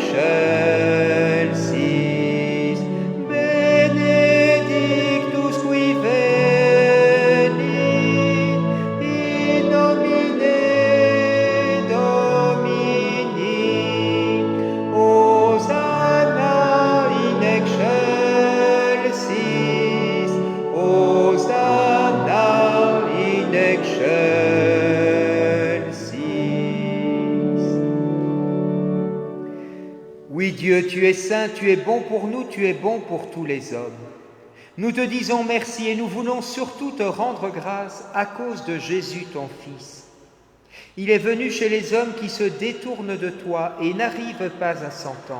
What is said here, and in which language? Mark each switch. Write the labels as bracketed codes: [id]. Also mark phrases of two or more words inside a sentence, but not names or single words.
[la] excelsis, benedictus qui venit in nomine Domini, Hosanna in excelsis, Hosanna in excelsis. [fr] Oui, Dieu, tu es saint, tu es bon pour nous, tu es bon pour tous les hommes. Nous te disons merci et nous voulons surtout te rendre grâce à cause de Jésus, ton Fils. Il est venu chez les hommes qui se détournent de toi et n'arrivent pas à s'entendre.